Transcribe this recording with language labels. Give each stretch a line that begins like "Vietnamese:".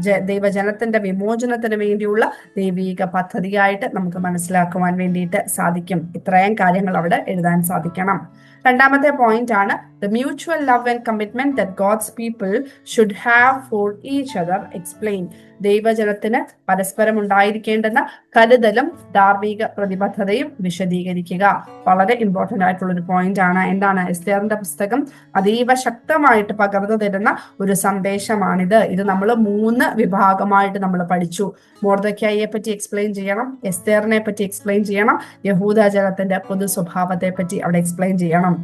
Malayalam: ദൈവജനത്തിന്റെ വിമോചനത്തിന് വേണ്ടിയുള്ള ദൈവീക പദ്ധതിയായിട്ട് നമുക്ക് മനസ്സിലാക്കുവാൻ വേണ്ടിയിട്ട് സാധിക്കും. ഇത്രയും കാര്യങ്ങൾ അവിടെ എഴുതാൻ സാധിക്കണം. രണ്ടാമത്തെ പോയിന്റ് ആണ്
English: the mutual love and commitment that God's people should have for each other explained.
Malayalam: ദൈവജനത്തിന് പരസ്പരം ഉണ്ടായിരിക്കേണ്ടുന്ന കരുതലും ധാർമ്മിക പ്രതിബദ്ധതയും വിശദീകരിക്കുക. വളരെ ഇമ്പോർട്ടന്റ് ആയിട്ടുള്ള ഒരു പോയിന്റ് ആണ്. എന്താണ്? എസ്തേറിന്റെ പുസ്തകം അതീവ ശക്തമായിട്ട് പകർന്നു തരുന്ന ഒരു സന്ദേശമാണിത്. ഇത് നമ്മൾ 3 വിഭാഗമായിട്ട് നമ്മൾ പഠിച്ചു. മൊർദെഖായിയെ പറ്റി എക്സ്പ്ലെയിൻ ചെയ്യണം, എസ്തേറിനെ പറ്റി എക്സ്പ്ലെയിൻ ചെയ്യണം, യഹൂദ ജനത്തിന്റെ പൊതു സ്വഭാവത്തെ പറ്റി അവിടെ എക്സ്പ്ലെയിൻ ചെയ്യണം.